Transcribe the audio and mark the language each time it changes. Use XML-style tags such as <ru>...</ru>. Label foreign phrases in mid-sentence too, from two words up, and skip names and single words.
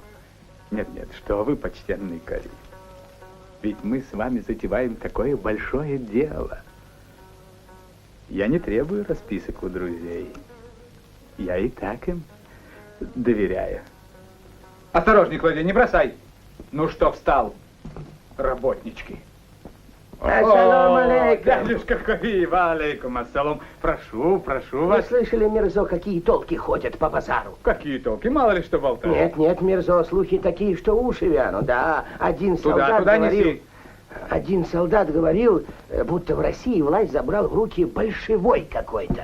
<ru>Нет, нет, что вы, почтенный Кори. Ведь мы с вами затеваем такое большое дело. Я не требую расписок у друзей. Я и так им доверяю. Осторожней, Клодия, не бросай. Ну что встал, работнички?</ru> <ar>السلام عليكم.</ar> <ru>Дядюшка Кори,</ru> <ar>وعليكم السلام.</ar> <ru>Прошу, прошу Вы вас. слышали, Мирзо, какие толки ходят по базару? Какие толки? Мало ли что болтают. Нет, нет, Мирзо, слухи такие, что уши вянут. Да, один Туда, солдат туда говорил... неси. Один солдат говорил, будто в России власть забрал в руки большевой какой-то.</ru>